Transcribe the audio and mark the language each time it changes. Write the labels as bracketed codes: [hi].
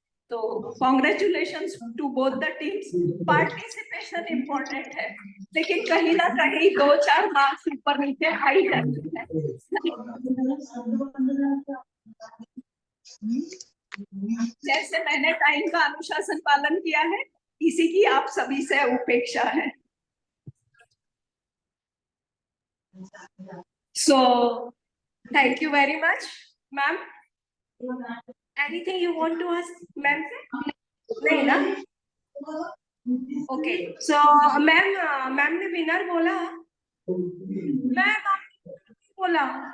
[hi] तो [en] Congratulations to both the teams. [hi] Participation important है, लेकिन कहीं ना कहीं 2-4 मार्क्स ऊपर नीचे आ ही जाते हैं। जैसे मैंने टाइम का अनुशासन पालन किया है, इसी की आप सभी से उपेक्षा है। [en] So, thank you very much, ma'am. Anything you want to ask, ma'am? [hi] नहीं ना? Okay. So, ma'am ने विनर बोला, मैम बोला।